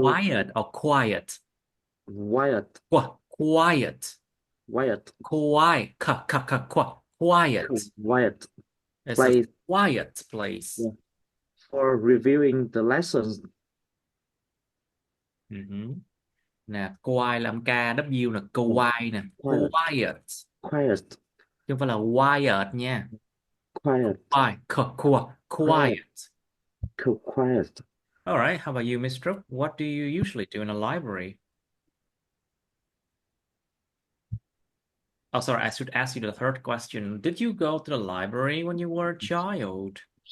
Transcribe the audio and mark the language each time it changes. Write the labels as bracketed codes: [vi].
[en] Quiet or quiet? quiet, Quiet. quiet, Quiet. Quiet. quiet It's a place, quiet place. yeah, for reviewing the lessons. [vi] Nè, quiet là âm KW là quiet nè. [en] Quiet, Quiet. quiet, [vi] Chứ không phải là quiet nha. [en] quiet, quiet, Quiet. quiet. All right, how about you, Mr. What do you usually do in a library? Oh, sorry, I should ask you the third question. Did you go to the library when you were a child?